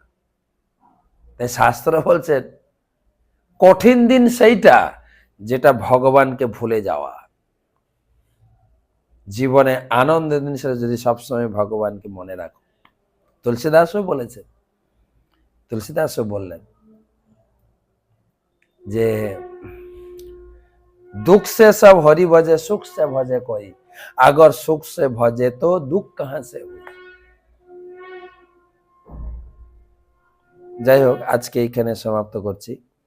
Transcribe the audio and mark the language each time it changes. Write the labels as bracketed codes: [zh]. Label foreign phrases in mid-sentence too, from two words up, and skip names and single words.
[bn] তাই শাস্ত্র বলছেন, কঠিন দিন সেইটা যেটা ভগবানকে ভুলে যাওয়া। জীবনে আনন্দের দিন সেটা যদি সবসময় ভগবানকে মনে রাখো। তুলসীদাসও বলেছেন, তুলসীদাসও বললেন যে [hi] दुख से सब हरि भजे, सुख से भजे कोई, अगर सुख से भजे तो दुख कहां से हुई। [bn] যাই হোক, আজকে এইখানে সমাপ্ত করছি।